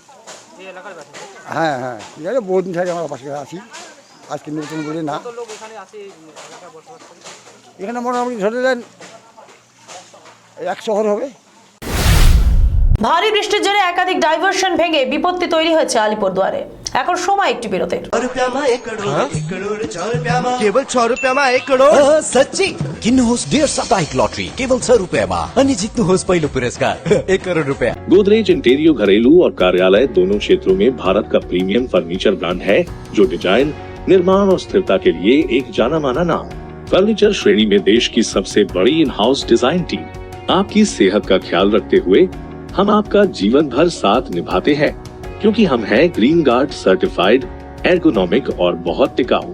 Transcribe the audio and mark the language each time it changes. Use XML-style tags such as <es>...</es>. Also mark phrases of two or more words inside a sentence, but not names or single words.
<bn>হ্যাঁ হ্যাঁ, ঠিক আছে, বহুদিন থেকে আমরা পাশে আছি, আজকে নতুন করে না। এখানে মোটামুটি ধরে দেন 100 ঘর হবে। ভারী বৃষ্টির জেরে একাধিক ডাইভারশন ভেঙে বিপত্তি তৈরি হয়েছে আলিপুরদুয়ারে। এখন সময় একটি বিরতির।</bn> <ne>केवल 100 रुपयामा 1 करोड सच्ची किन्नुहोस् डेढ साप्ताहिक लटरी केवल 100 रुपयामा अनि जित्नुहोस् पहिलो पुरस्कार 1 करोड रुपया।</ne> <hi>गोदरेज इंटीरियर घरेलू और कार्यालय दोनों क्षेत्रों में भारत का प्रीमियम फर्नीचर ब्रांड है, जो डिजाइन, निर्माण और स्थिरता के लिए एक जाना माना नाम। फर्नीचर श्रेणी में देश की सबसे बड़ी</hi> <en>in house design team.</en> <hi>आपकी सेहत का ख्याल रखते हुए हम आपका जीवन भर साथ निभाते हैं, क्योंकि हम हैं ग्रीन गार्ड सर्टिफाइड, एर्गोनॉमिक और बहुत टिकाऊ।</hi>